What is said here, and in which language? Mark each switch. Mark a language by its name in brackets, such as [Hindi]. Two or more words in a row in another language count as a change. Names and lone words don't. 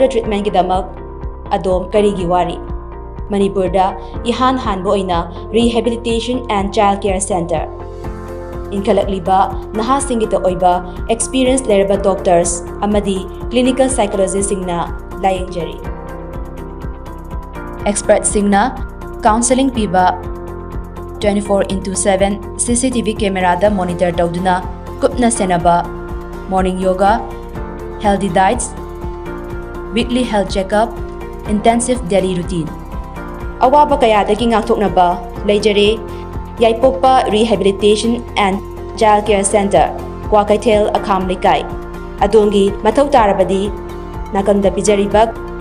[Manipuri] treatment gidamak adom karigi wari Manipurda ihan hanbo oina [English] rehabilitation and child care center [Manipuri] inkhalakliba naha singita oiba experienced lerba doctors amadi [English] clinical psychologists [Manipuri] singna layengjari experts singna counseling piba [English] 24/7 CCTV camera da monitor [Manipuri] tawduna kupna senaba [English] morning yoga, healthy diets, weekly health checkup, intensive daily routine. [Manipuri] Awaba kaya dagi ngakthoknaba leijare Yaipokpa Rehabilitation and Child Care Center Kwakaithel Akham Lekai adongi mathau tarabadi nakanda pijariba